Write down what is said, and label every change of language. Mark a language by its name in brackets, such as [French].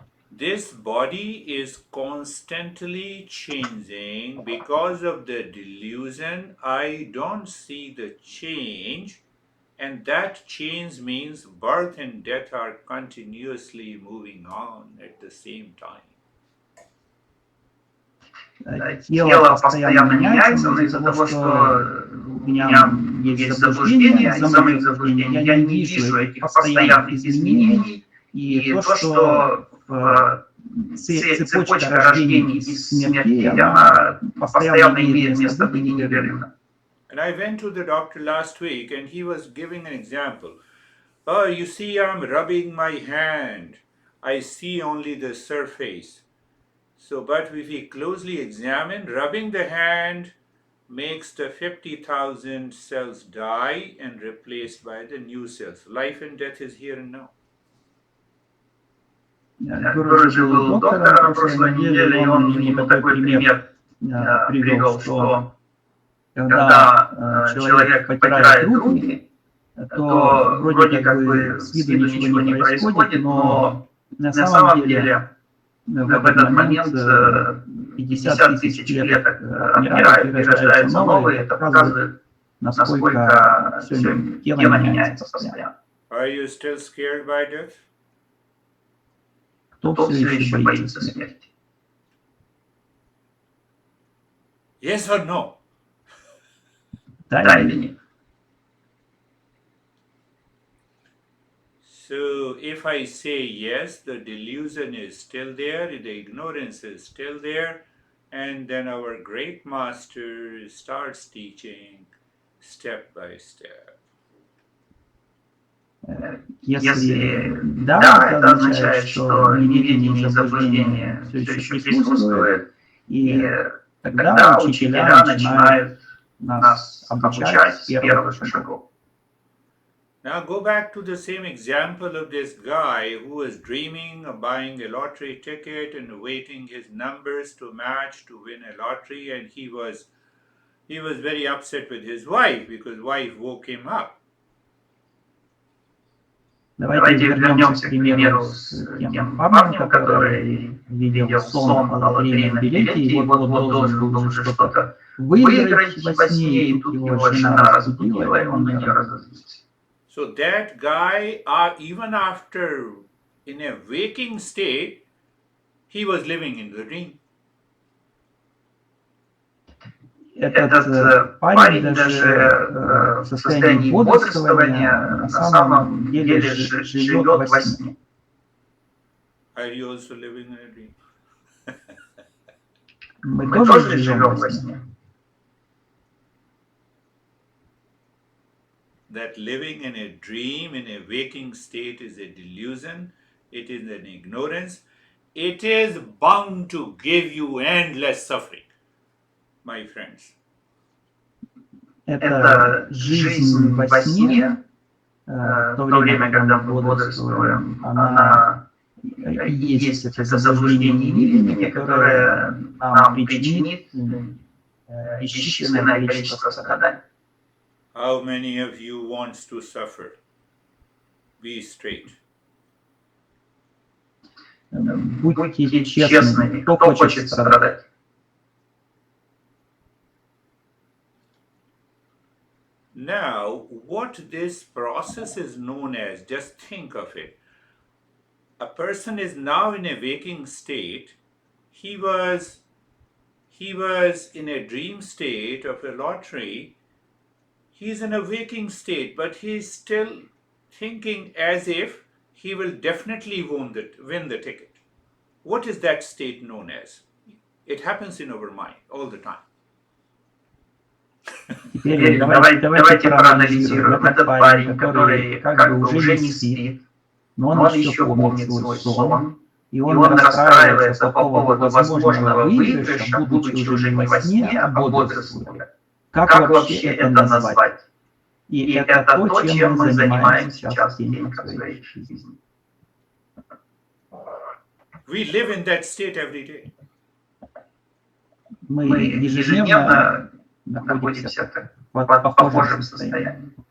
[English] This body is constantly changing because of the delusion. I don't see the change, and that change means birth and death are continuously moving on at the same time. [Russian] Тело постоянно меняется, но из-за того, что у меня есть заблуждение, из-за моих заблуждений я не вижу этих постоянных изменений, и то, что цепочка рождений и смертей, она постоянно имеет место быть непрерывно. [English] And I went to the doctor last week and he was giving an example. Oh, you see, I'm rubbing my hand. I see only the surface. So, but if we closely examine, rubbing the hand makes the 50,000 cells die and replaced by the new cells. Life and death is here and now. [Russian] Гуру был у доктора на прошлой неделе, и он мне такой пример привел, что когда человек потирает руки, то вроде как бы с виду ничего не происходит, но на самом деле в этот момент 50 тысяч клеток отмирают и рождаются новые. Это показывает, насколько все тело меняется постоянно. [English] Are you still scared by death? [Russian] Кто все еще боится смерти? [English] Yes or no? [Russian] Да или нет? [English] So if I say yes, the delusion is still there, the ignorance is still there, and then our great master starts teaching step by step. [Russian] Если да, это означает, что неведение и заблуждение все еще присутствует, и тогда учителя начинают нас обучать с первых шагов. [English] Now go back to the same example of this guy who was dreaming of buying a lottery ticket and waiting his numbers to match to win a lottery, and he was very upset with his wife because wife woke him up. [Russian] Давайте вернемся к примеру с тем парнем, который видел сон о лотерейном билете, и вот должен был что-то выиграть во сне, и тут его жена разбудила, и он на нее разозлился. [English] So that guy, even after in a waking state, he was living in the dream. [Russian] Этот парень даже в состоянии бодрствования на самом деле живет во сне. [English] Are you also living in a dream? [Russian] Мы тоже живем во сне. [English] That living in a dream, in a waking state is a delusion, it is an ignorance, it is bound to give you endless suffering, my friends. [Russian] Это жизнь во сне, в то время, когда мы бодрствуем, она и есть это заблуждение и неведение, которое нам причинит бесчисленное количество страданий. [English] How many of you wants to suffer? Be straight. [Russian] Будьте честными, кто хочет страдать? [English] Now, what this process is known as, just think of it. A person is now in a waking state. He was in a dream state of a lottery. He's in a waking state, but he's still thinking as if he will definitely win the ticket. What is that state known as? It happens in our mind all the time. [Russian] Теперь давайте проанализируем. Этот парень, который как бы уже не спит, но он еще помнит свой сон, и он расстраивается по поводу возможного выигрыша, будучи уже не во сне, а бодрствуя. Как вообще это назвать? И это то, чем мы занимаемся сейчас в день своей жизни. [English] We live in that state every day. [Russian] Мы ежедневно находимся в похожем состоянии.